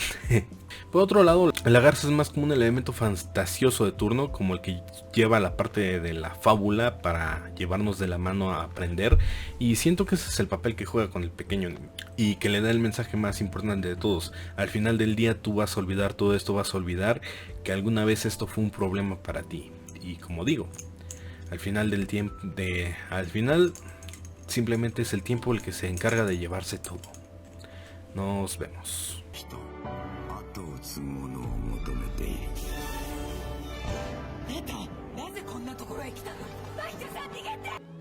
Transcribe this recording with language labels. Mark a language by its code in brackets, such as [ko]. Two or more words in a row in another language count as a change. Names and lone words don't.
[es] Por otro lado, la garza es más como un elemento fantasioso de turno, como el que lleva la parte de la fábula para llevarnos de la mano a aprender, y siento que ese es el papel que juega con el pequeño niño y que le da el mensaje más importante de todos. Al final del día tú vas a olvidar todo esto, vas a olvidar que alguna vez esto fue un problema para ti. Y como digo, al final del tiempo, al final simplemente es el tiempo el que se encarga de llevarse todo. Nos vemos. [ja] 後を継ぐ者を求めている。ネト、なぜこんなところへ来たの？バイチャさん逃げて！